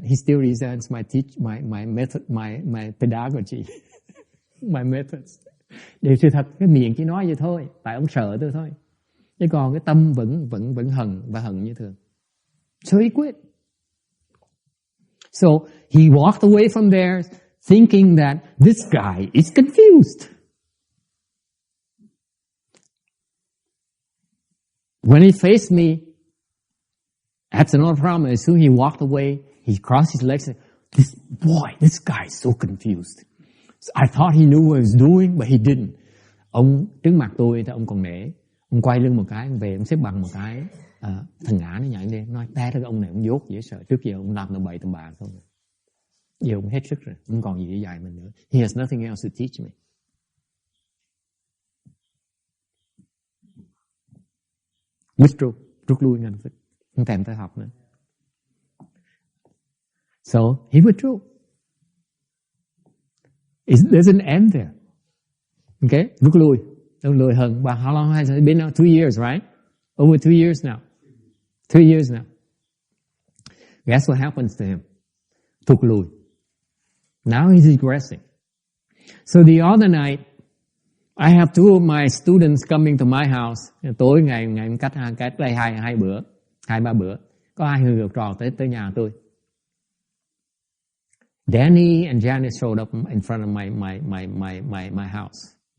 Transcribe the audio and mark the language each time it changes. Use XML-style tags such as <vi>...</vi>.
<en>He still resents my method, my pedagogy, my methods.</en> <vi>Điều sự thật, cái miệng chỉ nói vậy thôi, tại ông sợ tôi thôi. Chứ còn cái tâm vẫn hận như thường.</vi> <en>So he quit. So he walked away from there, thinking that this guy is confused. When he faced me, that's another problem. As soon as he walked away, he crossed his legs and said, this guy is so confused. So I thought he knew what he was doing, but he didn't.</en> <vi>Ông trước mặt tôi thì ông còn nể. Ông quay lưng một cái, ông về, ông xếp bằng một cái. Thằng ngã nó nhảy lên, nói, té ra cái ông này ông dốt dễ sợ. Trước giờ ông làm tầm bậy tầm bạ không. Giờ ông hết sức rồi, không còn gì để dạy mình nữa.</vi> <en>He has nothing else to teach me.</en> <vi>Withdrew, rút lui ngay lập tức, không thèm tới học nữa.</vi> <en>So he withdrew. It doesn't end there. Okay,</en> <vi>rút lui hơn.</vi> <en>But how long has it been now? 2 years, right? Over 2 years now. 2 years now. Guess what happens to him?</en> <vi>Thụt lùi.</vi> <en>Now he's regressing. So the other night, I have 2 of my students coming to my house.</en> <vi>Tối ngày cách đây 2-3 bữa, có 2 người học trò tới nhà tôi.</vi> <en>Danny and Janice showed up in front of my house.</en>